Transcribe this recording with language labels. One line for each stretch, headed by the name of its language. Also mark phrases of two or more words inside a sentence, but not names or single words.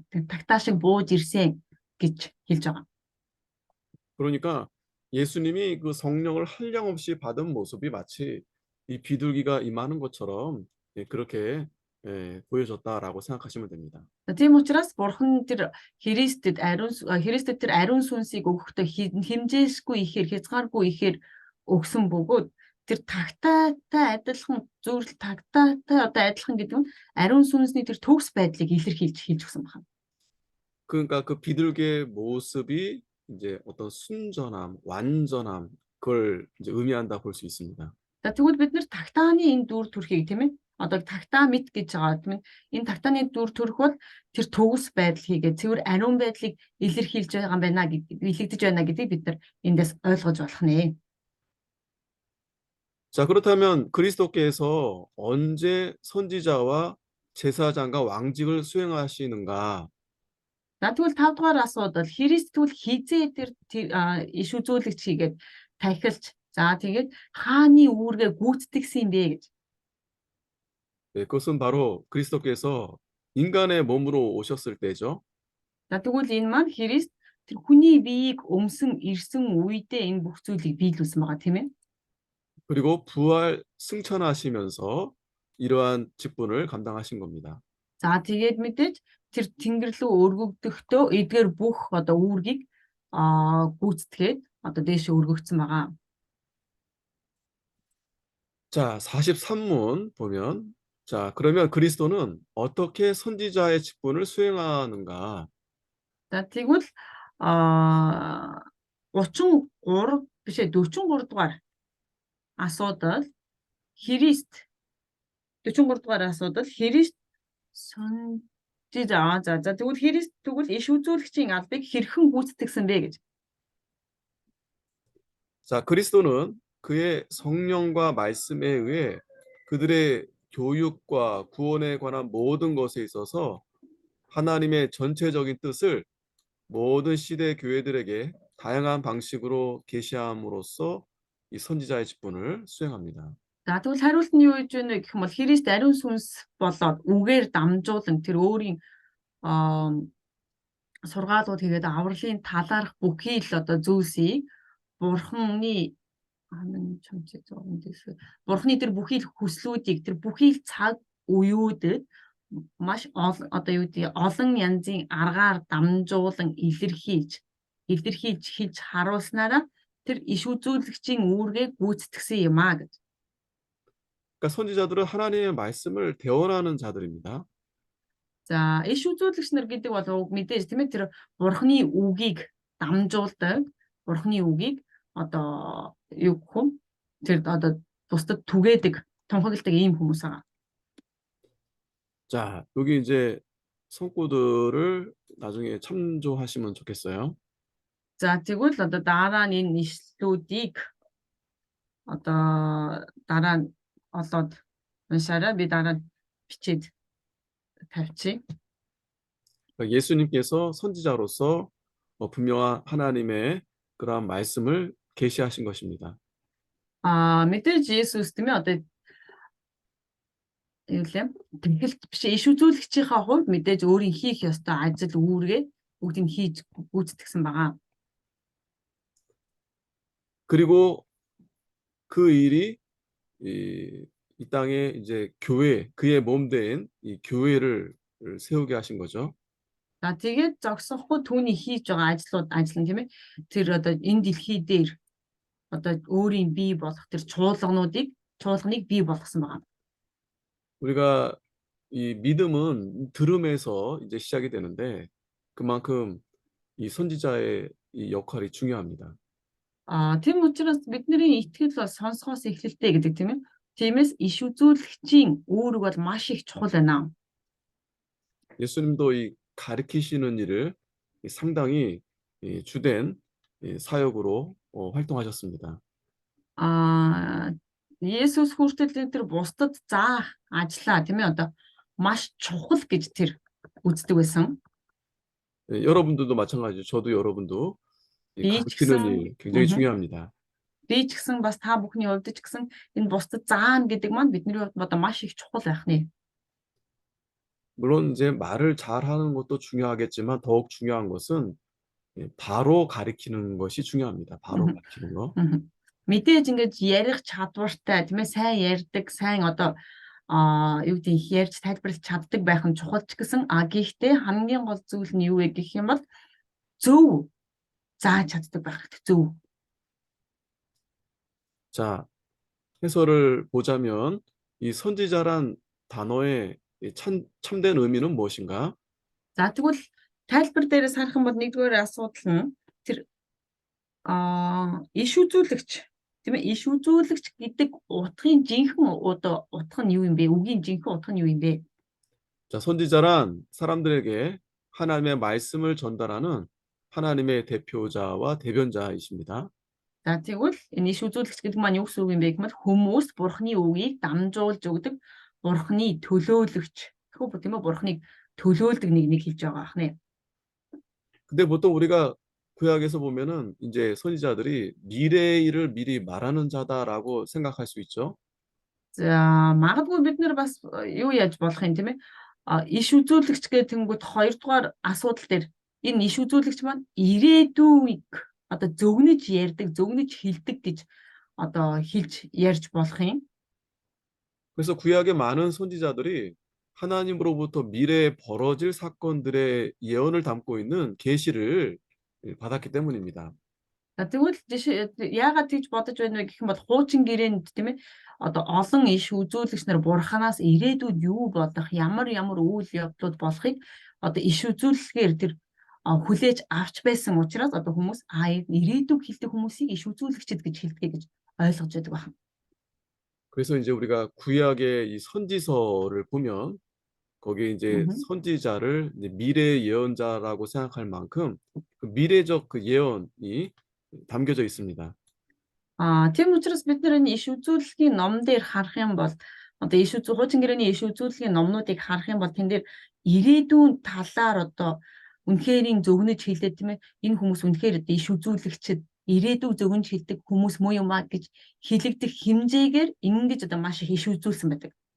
Mongolian: Тагтаа шиг бууж ирсэн гэж хэлж байгаа.
Korean: 그러니까 예수님이 그 성령을 한량없이 받은 모습이 마치 이 비둘기가 임하는 것처럼 예, 그렇게 예, 보여졌다라고 생각하시면 됩니다.
Mongolian: Тийм учраас Бурхан тэр Христэд тэр ариун сүнсийг өгөхдөө хэмжээшгүй ихээр хязгааргүй ихээр өгсөн бөгөөд тэр тагтаатай адилхан зөвлөл тагтаатай одоо адилхан гэдэг нь ариун сүнсний тэр төгс байдлыг илэрхийлж хэлж өгсөн байна.
Korean: 그러니까 그 비둘기의 모습이 이제 어떤 순전함, 완전함 그걸 이제 의미한다 볼 수 있습니다.
Mongolian: За тэгвэл бид нэр тагтааны энэ дүр төрхийг тийм ээ одоо тагтаа мэт гэж байгаа тийм ээ энэ тагтааны дүр төрх бол тэр төгс байдал хийгээд цэвэр ариун байдлыг илэрхийлж байгаа юм байна илэгдэж байна гэдгийг бид нар эндээс ойлгож болох нэ.
Korean: 자, 그렇다면 그리스도께서 언제 선지자와 제사장과 왕직을 수행하시는가?
Mongolian: За тэгвэл 5 дугаар асуудал Христ тэгвэл хизээ тэр иш үзүүлэгч хийгээд тахилч за тэгээд хааны үүргээ гүйцэтгсэн юм бэ гэж.
Korean: 네, 그것은 바로 그리스도께서 인간의 몸으로 오셨을 때죠.
Mongolian: За тэгвэл энэ маань Христ тэр хүний биеийг өмсөн ирсэн үедээ энэ бүх зүйлийг биелүүлсэн байгаа тийм ээ.
Korean: 그리고 부활 승천하시면서 이러한 직분을 감당하신 겁니다.
Mongolian: За тэгээд мэдээж тэр тэнгэр рүү өргөгдөхдөө эдгээр бүх одоо үүргийг гүйцэтгээд одоо дээш өргөгдсөн байгаа.
Korean: 자, 43문 보면 자, 그러면 그리스도는 어떻게 선지자의 직분을 수행하는가?
Mongolian: За тэгвэл 33 биш ээ 43 дугаар асуудал Христ 43 дугаар асуудал Христ 선지자 за тэгвэл Христ тэгвэл иш үзүүлэгчийн албыг хэрхэн гүйцэтгсэн бэ гэж.
Korean: 자, 그리스도는 그의 성령과 말씀에 의해 그들의 교육과 구원에 관한 모든 것에 있어서 하나님의 전체적인 뜻을 모든 시대 교회들에게 다양한 방식으로 계시함으로써 이 선지자의 직분을 수행합니다.
Mongolian: За тэгвэл хариулт нь юу гэж вэ гэх юм бол Христ ариун сүнс болоод үгээр дамжуулан тэр өөрийн сургаалууд хийгээд авралын талаарх бүхий л одоо зүйлсийг Бурханы Бурханы тэр бүхий л хүслүүдийг тэр бүхий л цаг үеүүдэд маш одоо юу гэдэг олон янзын аргаар дамжуулан илэрхийлж хэлж харуулснараа тэр иш үзүүлэгчийн үүргээ гүйцэтгсэн юм аа гэж.
Korean: 그러니까 선지자들은 하나님의 말씀을 대언하는 자들입니다.
Mongolian: За иш үзүүлэгч нар гэдэг бол мэдээж тийм ээ тэр Бурханы үгийг дамжуулдаг Бурханы үгийг одоо юу гэх юм тэр одоо бусдад түгээдэг тунхагладаг ийм хүмүүс байгаа.
Korean: 자, 여기 이제 성구들을 나중에 참조하시면 좋겠어요.
Mongolian: За тэгвэл одоо дараа нь энэ ишлүүдийг одоо дараа нь олоод уншаарай би дараа нь бичээд тавьчих.
Korean: 예수님께서 선지자로서 분명한 하나님의 그러한 말씀을 계시하신 것입니다.
Mongolian: мэдээж Есүс тийм ээ одоо юу лээ тэмхэлт биш иш үзүүлэгчийнхаа хувьд мэдээж өөрийн хийх ёстой ажил үүргээ бүгдийг хийж гүйцэтгсэн байгаа.
Korean: 그리고 그 일이 이 땅에 이제 교회, 그의 몸 된 이 교회를 세우게 하신 거죠.
Mongolian: За тэгээд зогсохгүй түүний хийж байгаа ажил нь тийм ээ. Тэр одоо энэ дэлхий дээр одоо өөрийн бий болох тэр чуулганыг бий болгосон байгаа.
Korean: 우리가 이 믿음은 들음에서 이제 시작이 되는데 그만큼 이 선지자의 이 역할이 중요합니다.
Mongolian: Тийм учраас бидний итгэл бол сонсохоос эхэлтэй гэдэг тийм ээ. Тиймээс иш үзүүлэгчийн үүрэг бол маш их чухал байна.
Korean: 예수님도 이 가르치시는 일을 상당히 주된 사역으로 활동하셨습니다.
Mongolian: Есүс хүртэл тэр бусдад заах ажлаа тийм ээ одоо маш чухал гэж тэр үздэг байсан.
Korean: 여러분들도 마찬가지죠. 저도 여러분도 이
Mongolian: Би ч
Korean: 가르치는
Mongolian: гэсэн
Korean: 일 굉장히 중요합니다.
Mongolian: би ч гэсэн бас та бүхний хувьд ч гэсэн энэ бусдад заана гэдэг маань бидний хувьд одоо маш их чухал байх нэ.
Korean: 물론 이제 말을 잘하는 것도 중요하겠지만 더욱 중요한 것은 바로 가르치는 것이 중요합니다. 바로 가르치는 거.
Mongolian: Мэдээж ингэж ярих чадвартай тийм ээ сайн ярьдаг, сайн одоо юу гэдэг ярьж тайлбарлаж чаддаг байх нь чухал ч гэсэн гэхдээ хамгийн гол зүйл нь юу вэ гэх юм бол зөв зааж чаддаг байх хэрэгтэй зөв.
Korean: 자, 해설을 보자면 이 선지자란 단어의 참된 의미는 무엇인가?
Mongolian: За тэгвэл тайлбар дээрээс харах юм бол нэгдүгээр асуудал нь тэр иш үзүүлэгч тийм ээ иш үзүүлэгч гэдэг утгын жинхэнэ утга нь юу юм бэ? Үгийн жинхэнэ утга нь юу юм бэ?
Korean: 자, 선지자란 사람들에게 하나님의 말씀을 전달하는 하나님의 대표자와 대변자이십니다.
Mongolian: За тэгвэл энэ иш үзүүлэгч гэдэг маань юу гэсэн үг юм бэ гэвэл хүмүүс бурхны үгийг дамжуулж өгдөг бурхны төлөөлөгч тийм ээ бурхныг төлөөлдөг нэг хэлж байгаа ах нэ.
Korean: 근데 보통 우리가 구약에서 보면은 이제 선지자들이 미래의 일을 미리 말하는 자다라고 생각할 수 있죠.
Mongolian: За магадгүй бид нэр бас юу яаж болох юм тийм ээ? Иш үзүүлэгч гэх тэнгууд хоёрдугаар асуудал дээр энэ иш үзүүлэгч маань ирээдүйг одоо зөвнөж ярьдаг, зөвнөж хэлдэг гэж одоо хэлж ярьж болох юм.
Korean: 그래서 구약의 많은 선지자들이 하나님으로부터 미래에 벌어질 사건들의 예언을 담고 있는 계시를 받았기 때문입니다.
Mongolian: За тэгвэл яагаад тийж бодож байна вэ гэх юм бол хуучин гэрээнд тийм ээ одоо олон иш үзүүлэгч нар бурханаас ирээдүйд юу болох ямар үйл явдлууд болохыг одоо иш үзүүлэлгээр тэр хүлээж авч байсан учраас одоо хүмүүс ирээдүйг хэлдэг хүмүүсийг иш үзүүлэгчд гэж хэлдэг гэж ойлгож байдаг байна.
Korean: 그래서 이제 우리가 구약의 이 선지서를 보면 거기에 이제 선지자를 이제 미래 예언자라고 생각할 만큼 그 미래적 그 예언이 담겨져 있습니다.
Mongolian: Тийм учраас бид нар энэ иш үзүүлэлгийн ном дээр харах юм бол одоо хуучин гэрээний иш үзүүлэлгийн номнуудыг харах юм бол тэн дээр ирээдүйн талаар одоо үнэхэрийн зөвгнөж хэлдэг тийм ээ энэ хүмүүс үнэхээр иш үзүүлэгчд ирээдүйг зөвгнөж хэлдэг хүмүүс муу юм аа гэж хэлэгдэх хэмжээгээр ингэж одоо маш их иш үзүүлсэн байдаг.